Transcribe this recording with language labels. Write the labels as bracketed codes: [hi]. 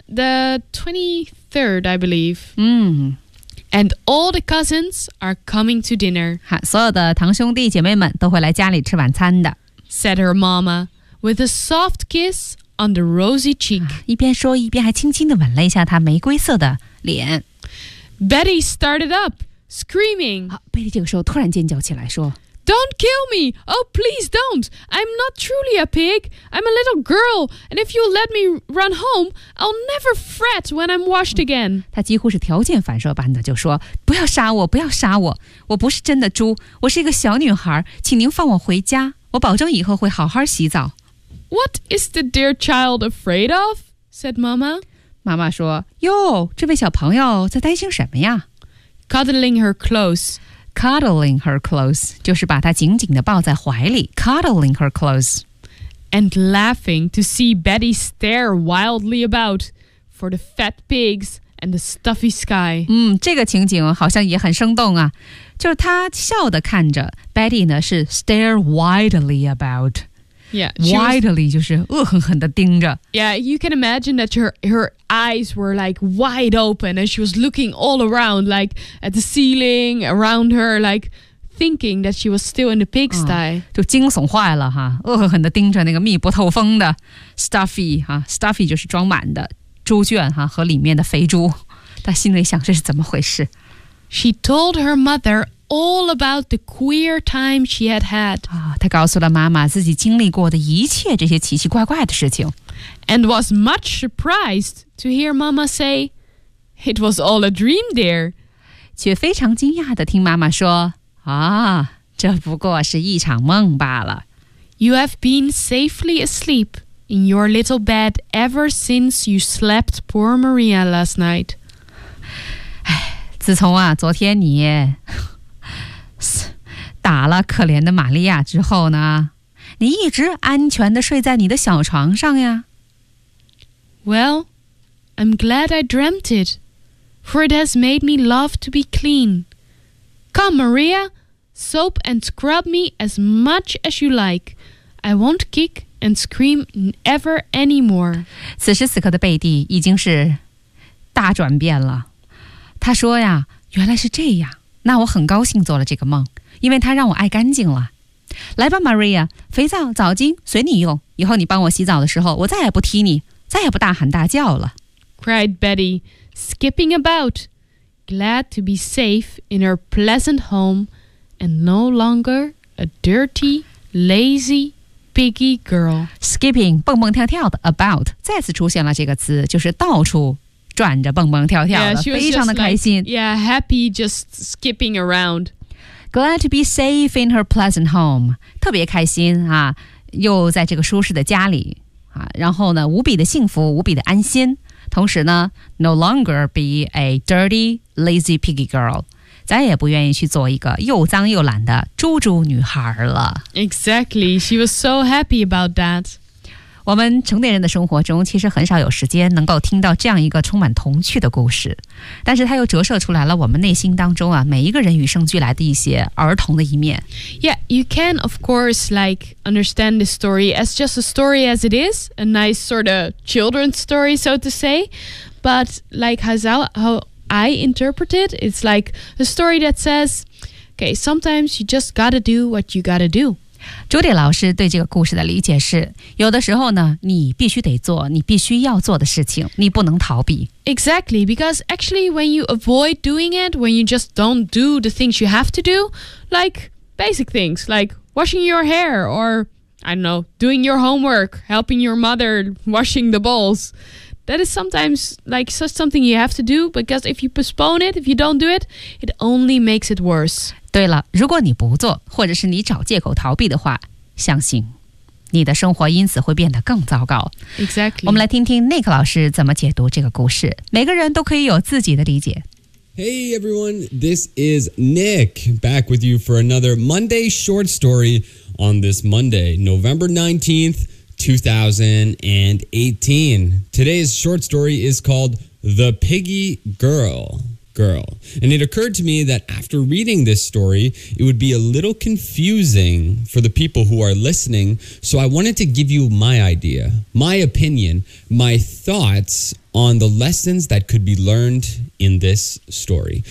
[en] Yeah, the 23rd, I believe. And all the cousins are coming to dinner. [zh] 所有的堂兄弟姐妹们都会来家里吃晚餐的。 [en] Said her mama with a soft kiss. On the rosy cheek. [zh] 一边说一边还轻轻地吻了一下她玫瑰色的脸。 [en] Betty started up, screaming. [zh] 贝蒂这个时候突然尖叫起来说 [en] Don't kill me! Oh, please don't! I'm not truly a pig. I'm a little girl. And if you let me run home, I'll never fret when I'm washed again. [zh] 她几乎是条件反射般的就说不要杀我不要杀我我不是真的猪我是一个小女孩请您放我回家我保证以后会好好洗澡。 [en] What is the dear child afraid of? Said Mama. [zh] 妈妈说哟这位小朋友在担心什么呀 [en] Cuddling her close. Cuddling her close. [zh] 就是把她紧紧地抱在怀里 [en] Cuddling her close. And laughing to see Betty stare wildly about for the fat pigs and the stuffy sky. [zh] 这个情景好像也很生动啊。就是她笑地看着 Betty 呢是 [en] stare wildly about. Yeah, [zh] widely 就是恶狠狠地盯着。 [en] Yeah, you can imagine that her eyes were like wide open and she was looking all around, like at the ceiling, around her, like thinking that she was still in the pigsty. [zh] 就惊悚坏了哈，恶狠狠地盯着那个密不透风的 stuffy 哈 ，stuffy 就是装满的猪圈哈和里面的肥猪。她心里想这是怎么回事 [en] ？She told her mother. All about the queer time she had had. [zh] 她告诉了妈妈自己经历过的一切这些奇奇怪怪的事情。 [en] And was much surprised to hear Mama say, "It was all a dream, dear." [zh] 却非常惊讶地听妈妈说，啊，这不过是一场梦罢了。 [en] You have been safely asleep in your little bed ever since you slept poor Maria last night. [zh] 唉，自从啊，昨天你。打了可怜的玛利亚之后呢你一直安全地睡在你的小床上呀 [en] Well, I'm glad I dreamt it For it has made me love to be clean Come, Maria Soap and scrub me as much as you like I won't kick and scream ever anymore [zh] 此时此刻的贝蒂已经是大转变了她说呀原来是这样那我很高兴做了这个梦因为它让我爱干净了。来吧 Maria, 肥皂澡巾随你用以后你帮我洗澡的时候我再也不踢你再也不大喊大叫了。 [en] Cried Betty, skipping about, glad to be safe in her pleasant home and no longer a dirty, lazy, piggy girl. [zh] Skipping, 蹦蹦跳跳的 about, 再次出现了这个词就是到处。转着蹦蹦跳跳的 [en] yeah, [zh] 非常的开心 [en] like, Yeah, happy just skipping around Glad to be safe in her pleasant home [zh] 特别开心啊，又在这个舒适的家里啊，然后呢无比的幸福无比的安心同时呢 [en] No longer be a dirty lazy piggy girl [zh] 再也不愿意去做一个又脏又懒的猪猪女孩了 [en] Exactly, she was so happy about that [zh] 我们成年人的生活中其实很少有时间能够听到这样一个充满童趣的故事但是它又折射出来了我们内心当中啊每一个人与生俱来的一些儿童的一面 [en] Yeah, you can of course like understand this story as just a story as it is a nice sort of children's story so to say but like I interpret it, it's like a story that says, okay, sometimes you just gotta do what you gotta do. [zh] 朱迪老师对这个故事的理解是，有的时候呢，你必须得做你必须要做的事情，你不能逃避。 [en] Exactly, because actually when you avoid doing it, when you just don't do the things you have to do, like basic things, like washing your hair or... I don't know, doing your homework, helping your mother, washing the bowls. That is sometimes like such something you have to do, because if you postpone it, if you don't do it, it only makes it worse. [zh] 对了，如果你不做，或者是你找借口逃避的话，相信你的生活因此会变得更糟糕。 [en] Exactly. [zh] 我们来听听 Nick 老师怎么解读这个故事。每个人都可以有自己的理解。 [en] Hey everyone, this is Nick, back with you for another Monday short story on this Monday, November 19th, 2018. Today's short story is called The Piggy Girl. And it occurred to me that after reading this story, it would be a little confusing for the people who are listening, so I wanted to give you my idea, my opinion, my thoughts on the lessons that could be learned in this story.